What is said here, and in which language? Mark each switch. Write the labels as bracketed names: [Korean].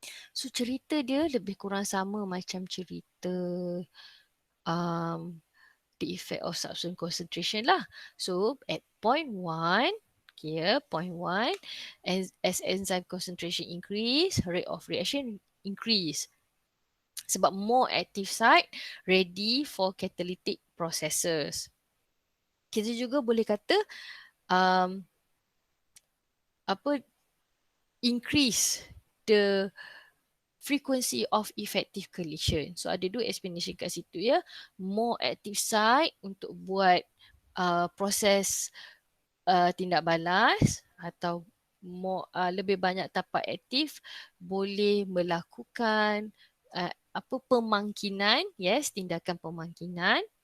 [Malay] So cerita dia lebih kurang sama macam cerita um, [English] the effect of substance concentration [Malay] lah. [English] So at point one, okay, point one, as enzyme concentration increase, rate of reaction increase. [Malay] Sebab [English] more active site ready for catalytic processes. [Malay] Kita juga boleh kata um, apa [English] increase the frequency of effective collision. [Malay] So ada dua explanation kat situ ya. [English] More active site [Malay] untuk buat proses tindak balas, atau lebih banyak tapak aktif boleh melakukan pemangkinan, yes, tindakan pemangkinan.